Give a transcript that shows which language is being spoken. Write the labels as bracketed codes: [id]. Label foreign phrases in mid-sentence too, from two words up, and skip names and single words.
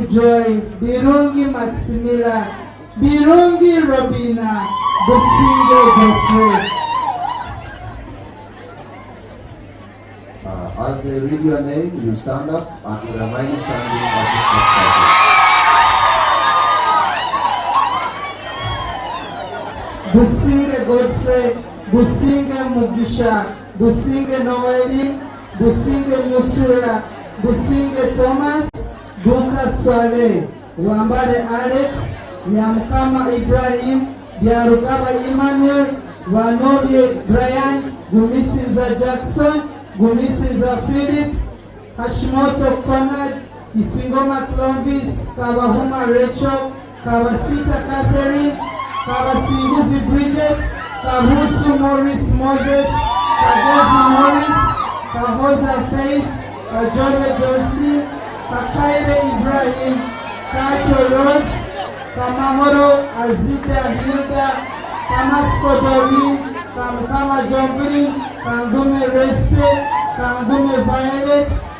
[en] Joy, Birungi Maximila, Birungi Robina, Businge Godfrey. As they read your name, you stand up and you remain standing as the first person. Businge Godfrey, Businge Mugisha, Businge Noeli, Businge Musura, Businge Thomas, Bunka Swale, Wambale Alex, Nyamkama Ibrahim, Yarugaba Emmanuel, Wanobie Brian, Gumisiza Jackson, Gumisiza Philip, Hashimoto Conrad, Isingoma Clovis, Kabahuma Rachel, Kabasita Catherine, Kabasinguzi Bridget, Kabusu Morris Moses, Kagozi Morris, Kahoza Faith, Kajobe Josie, Kakaire Ibrahim, Kato Rose, Kamahoro Azida Hilda, Kamasko Doreen, Kamkama Jovelyn, Kangume Reste, Kangume Violet,